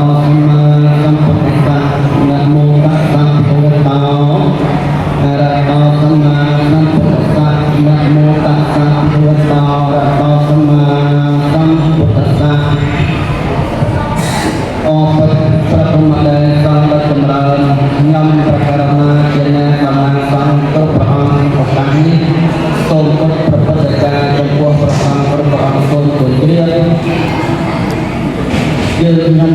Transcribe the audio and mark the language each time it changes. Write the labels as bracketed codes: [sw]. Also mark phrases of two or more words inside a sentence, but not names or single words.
[pi] Samma Sambuddhassa [vi] Nam mô [pi] Tassa Bhagavato Arahato Samma Sambuddhassa [vi] Nam mô [pi] Tassa Bhagavato Arahato Samma Sambuddhassa [km] អបិទ្ធប្រគំដែលសំដេចចម្រើនខ្ញុំប្រកាសណាជាអ្នកកម្លាំងសង្ឃគ្រប់ព្រះអង្គឱកាសនេះសូមគោរពព្រះពុទ្ធចារ្យចំពោះព្រះអង្គគ្រប់ព្រះអង្គសូមគោរពជ្រាបយើងខ្ញុំ